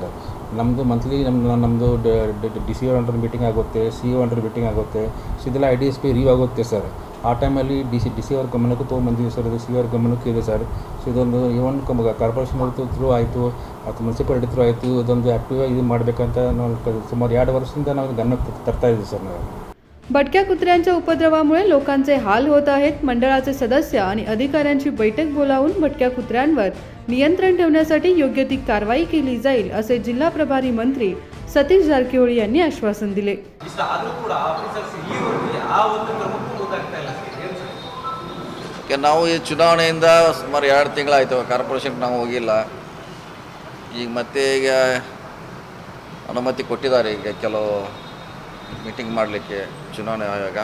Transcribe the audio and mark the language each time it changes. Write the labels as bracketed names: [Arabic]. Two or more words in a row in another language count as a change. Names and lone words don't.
[Kannada] ನಮ್ಮದು ಮಂತ್ಲಿ ನಮ್ಮದು DC [English] under meeting [Kannada] ಆಗುತ್ತೆ, CO [English] under meeting [Kannada] ಆಗುತ್ತೆ. ಸೊ ಇದೆಲ್ಲ IDSP ರಿವ್ಯೂ ಆಗುತ್ತೆ ಸರ್. ಆ ಟೈಮಲ್ಲಿ DC ಅವ್ರ ಗಮನಕ್ಕೂ ತೊಗೊಂಬಂದಿದ್ದೀವಿ ಸರ್, ಇದು CO ಅವ್ರ ಗಮನಕ್ಕೂ ಇದೆ ಸರ್. ಸೊ ಇದೊಂದು [English] even corporation through [Kannada] ಆಯಿತು ಅಥವಾ [English] municipality through [Kannada] ಆಯಿತು, ಇದೊಂದು ಆ್ಯಕ್ಟಿವ್ ಇದು ಮಾಡಬೇಕಂತ ನಾವು ಸುಮಾರು 2 ವರ್ಷದಿಂದ ನಾವು ಗಮನಕ್ಕೆ ತರ್ತಾ ಇದ್ದೀವಿ ಸರ್ ನಾವು. [Marathi] भटक्या कुत्र्यांच्या उपद्रवामुळे लोकांचे हाल होत आहेत. मंडळाचे सदस्य आणि अधिकाऱ्यांची बैठक बोलावून भटक्या कुत्र्यांवर नियंत्रण ठेवण्यासाठी योग्य ती कारवाई केली जाईल असे जिल्हा प्रभारी मंत्री सतीश जारकिहोळी यांनी आश्वासन दिले. [Kannada] ನಾವು ಈ ಚುನಾವಣೆಯಿಂದ ಸುಮಾರು 2 ತಿಂಗಳಾಯಿತು ಕಾರ್ಪೊರೇಷನ್ಗೆ ನಾವು ಹೋಗಿಲ್ಲ. ಈಗ ಅನುಮತಿ ಕೊಟ್ಟಿದ್ದಾರೆ ಈಗ ಕೆಲವು ಮೀಟಿಂಗ್ ಮಾಡಲಿಕ್ಕೆ ಚುನಾವಣೆ ಆಯೋಗ.